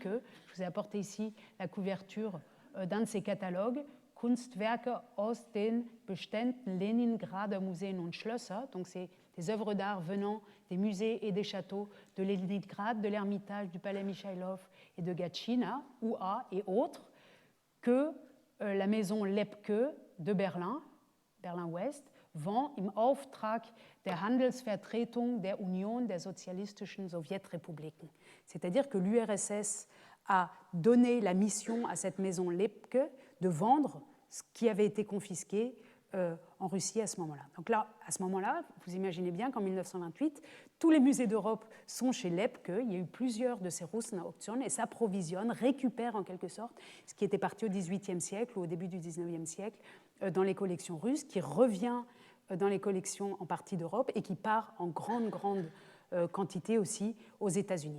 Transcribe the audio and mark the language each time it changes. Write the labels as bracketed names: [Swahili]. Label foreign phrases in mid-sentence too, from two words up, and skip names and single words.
[French] Je vous ai apporté ici la couverture d'un de ces catalogues, [German] Kunstwerke aus den Beständen Leningrader Museen und Schlösser. [French] Donc c'est des œuvres d'art venant des musées et des châteaux de Leningrad, de l'Ermitage, du Palais Michailov et de Gatchina, UA et autres, que la maison Lepke de Berlin, Berlin-Ouest, vend [German] im Auftrag der Handelsvertretung der Union der Sozialistischen Sowjetrepubliken. [French] C'est-à-dire que l'URSS a donné la mission à cette maison Lepke de vendre ce qui avait été confisqué en Russie à ce moment-là. Donc là, à ce moment-là, vous imaginez bien qu'en 1928, tous les musées d'Europe sont chez Lepke. Il y a eu plusieurs de ces Russenauktionen et s'approvisionnent, récupèrent en quelque sorte ce qui était parti au XVIIIe siècle ou au début du XIXe siècle dans les collections russes, qui revient dans les collections en partie d'Europe et qui part en grande quantité aussi aux États-Unis.